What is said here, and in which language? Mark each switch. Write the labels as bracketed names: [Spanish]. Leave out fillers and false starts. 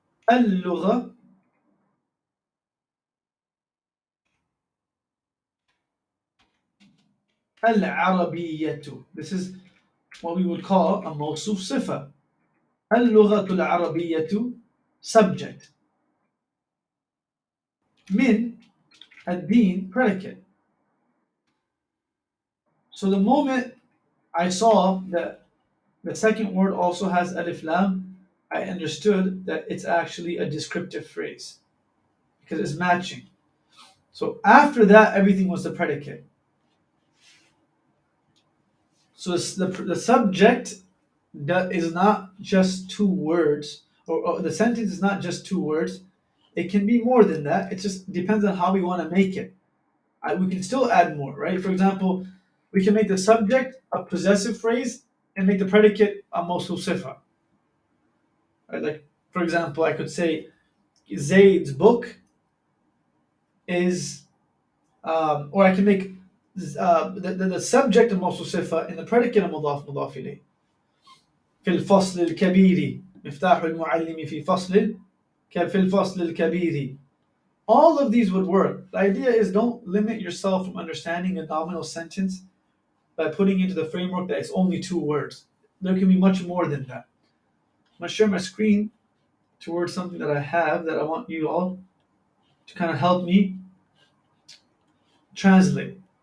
[Arabic] اللغة العربية. [English] This is what we would call a موصوف صفة. [Arabic] اللغة العربية subject. من الدين predicate. [English] So the moment I saw that the second word also has alif lam, I understood that it's actually a descriptive phrase because it's matching. So after that, everything was the predicate. So the subject that is not just two words, or the sentence is not just two words. It can be more than that. It just depends on how we want to make it. We can still add more, right? For example, we can make the subject a possessive phrase and make the predicate a mawsuf sifa. Right? Like For example, I could say Zayd's book is, or I can make the subject الموصوف صفة in the predicate المضاف مضاف إليه. [Arabic] في الفصل الكبير مفتاح المعلم في الفصل الكبير. [English] All of these would work. The idea is don't limit yourself from understanding a nominal sentence by putting into the framework that it's only 2 words. There can be much more than that. I'm going to share my screen towards something that I have that I want you all to kind of help me translate.